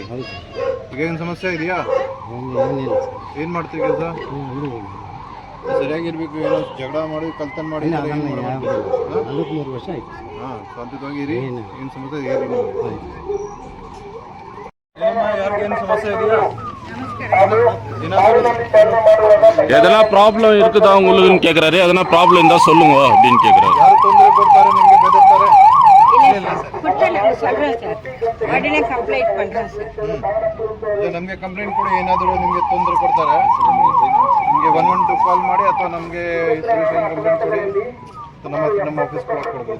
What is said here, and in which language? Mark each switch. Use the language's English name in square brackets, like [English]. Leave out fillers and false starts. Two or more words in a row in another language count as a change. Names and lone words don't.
[Kannada] ಈಗ ಏನು ಸಮಸ್ಯೆ ಇದೆಯಾ? ಏನು ಮಾಡ್ತೀವಿ ಕೆಲಸ? ಸರಿಯಾಗಿರ್ಬೇಕು. ಏನೋ ಜಗಳ ಮಾಡಿ ಕಲ್ತನ ಮಾಡಿ 43 ವರ್ಷ ಆಯ್ತು. ಹಾಂ, ಶಾಂತಿಯುತವಾಗಿ ಇರಿ. ಏನು ಸಮಸ್ಯೆ ಇದೆ ಏನಮ್ಮ, ಯಾರಿಗೇನು ಸಮಸ್ಯೆ ಇದೆಯಾ? [Tamil] எதனா ப்ராப்ளம் இருக்குதா உங்களுக்குன்னு கேட்குறாரு. எதனா ப்ராப்ளம் இருந்தால் சொல்லுங்க அப்படின்னு கேட்குறாரு. [Kannada] ಯಾರು ತೊಂದರೆ ಕೊಡ್ತಾರೆ ನಿಮಗೆ ಬೆದರ್ತಾರೆ? ನಮಗೆ ಕಂಪ್ಲೇಂಟ್ ಕೊಡಿ. ಏನಾದರೂ ನಿಮಗೆ ತೊಂದರೆ ಕೊಡ್ತಾರೆ ನಿಮಗೆ 112 ಕಾಲ್ ಮಾಡಿ ಅಥವಾ ನಮಗೆ ಕಂಪ್ಲೇಂಟ್ ಕೊಡಿ ಅಥವಾ ನಮ್ಮ ಆಫೀಸ್ ಕೊಡ್ಬೋದು.